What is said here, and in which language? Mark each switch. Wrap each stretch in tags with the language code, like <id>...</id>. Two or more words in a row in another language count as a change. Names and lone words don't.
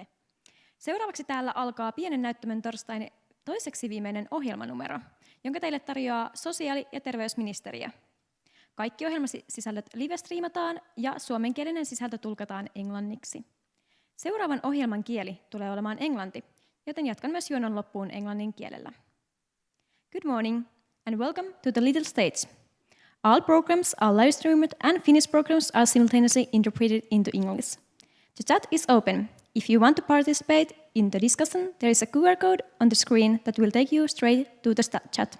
<fi>Seuraavaksi täällä alkaa pienen näyttämön torstain toiseksi viimeinen ohjelmanumero, jonka teille tarjoaa sosiaali- ja terveysministeriö. Kaikki ohjelmasisällöt live-striimataan ja suomenkielinen sisältö tulkataan englanniksi. Seuraavan ohjelman kieli tulee olemaan englanti, joten jatkan myös juonon loppuun englannin kielellä.</fi> <en>Good morning and welcome to the little stage. All programs are live streamed and Finnish programs are simultaneously interpreted into English. The chat is open. If you want to participate in the discussion, there is a QR code on the screen that will take you straight to the chat.</en>